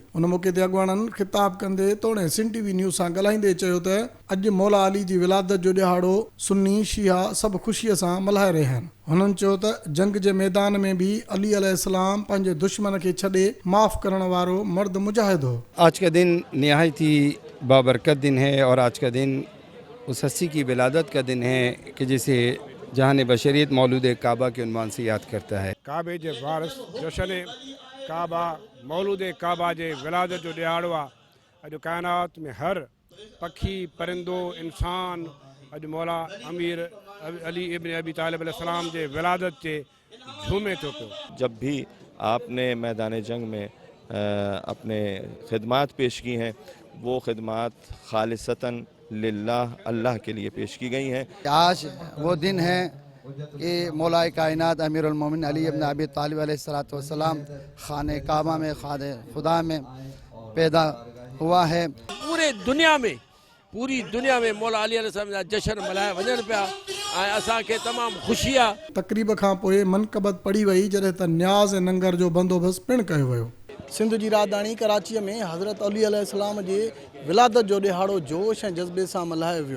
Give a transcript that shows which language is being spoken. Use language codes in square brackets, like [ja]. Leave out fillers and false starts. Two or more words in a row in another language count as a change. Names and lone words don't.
[sd] उन मौक़े ते अॻवाननि ख़िताब कंदे तोड़े सिंध टीवी न्यूज़ सां ॻाल्हाईंदे चयो त अॼु मौला अली जी विलादत जो ॾिहाड़ो सुन्नी शिया सभु ख़ुशीअ सां मल्हाए रहिया आहिनि। हुननि चयो त जंग जे मैदान में भी अली अलैहिस्सलाम पंहिंजे दुश्मन खे छॾे माफ़ करण वारो मर्द मुजाहिद हो। [ur] آج کا دن نہایت ہی بابرکت دن ہے اور آج کا دن اس ہستی کی ولادت کا دن ہے کہ جسے جہان بشریت مولود کعبہ کے عنوان سے یاد کرتا ہے. [sd] काबे जे वारिस जशन काबा मौलूद काबा जे विलादत जो ॾिहाड़ो आहे। अॼु काइनात में हर पखी परिंदो इंसान अॼु मौला अमीर अली इब्न अबी तालिब अलैहिस्सलाम जे विलादत ते झूमे थो पियो। [ur] جب بھی آپنے میدان جنگ میں اپنے خدمات پیش کی ہیں وہ خدمات خالصتاً للہ اللہ کے لیے پیش کی گئی ہیں. آج وہ دن ہے کہ مولائے کائنات امیرالمومنین علی ابن ابی طالب علیہ الصلوٰۃ والسلام خانۂ کعبہ میں خانۂ خدا میں پیدا ہوا ہے. [sd] पूरी दुनिया में मौला अली अलैहिस्सलाम जा जश्न मल्हाया वञनि पिया ऐं असांखे तमामु ख़ुशी आहे। तक़रीब खां पोइ मनक़बत पढ़ी वई जॾहिं त न्याज़ ऐं लंगर जो बंदोबस्तु पिणु कयो वियो। सिंध जी राजधानी कराचीअ में हज़रत अली अलैहिस्सलाम जे विलादत जो ॾिहाड़ो जोश ऐं जज़्बे सां मल्हायो वियो।